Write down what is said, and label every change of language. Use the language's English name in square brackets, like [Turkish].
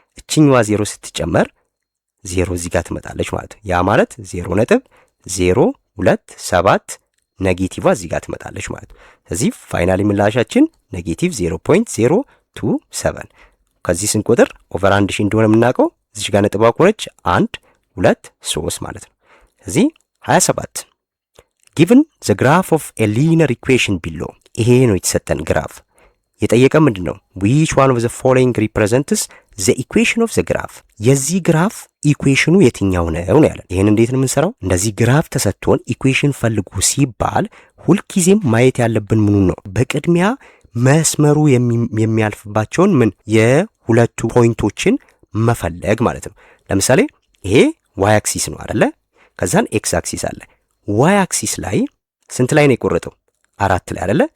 [Amharic] እቺኛዋ 0 ስትጨመር 0 እዚህ ጋር ትመጣለች ማለት ነው። ያ ማለት 0.027 ኔጌቲቭ እዚህ ጋር ትመጣለች ማለት ነው። ስለዚህ ፋይናሊ ምላሻችን -0.027 ከዚህ ስንቆጥር ኦቨር 1000 እንደሆነ የምናውቀው እዚህ ጋር ነጥብ አቆረች 1 2 3 ማለት ነው። ስለዚህ 27 [English] given the graph of a linear equation below [Amharic] ይሄ ነው የተሰጠን ግራፍ። የጠየቀ ምንድነው? [English] which one of the following represents the equation of the graph [Amharic] የዚህ ግራፍ ኢኩዌሽኑ የትኛው ነው ያለን። ይሄን እንዴት ነው የምንሰራው? እንደዚህ ግራፍ ተሰጥቶን ኢኩዌሽን ፈልጉ ሲባል ሁልጊዜም ማየት ያለብን ምኑ ነው? በቅድሚያ መስመሩ የሚያልፍባቸውን ምን የሁለቱ ፖይንቶችን መፈለግ ማለት ነው። ለምሳሌ ይሄ ዋይ አክሲስ ነው አይደለ? ከዛን ኤክስ አክሲስ አለ። ዋይ አክሲስ ላይ ስንት ላይ ነው የቆረጠው? 4 ላይ አይደለ?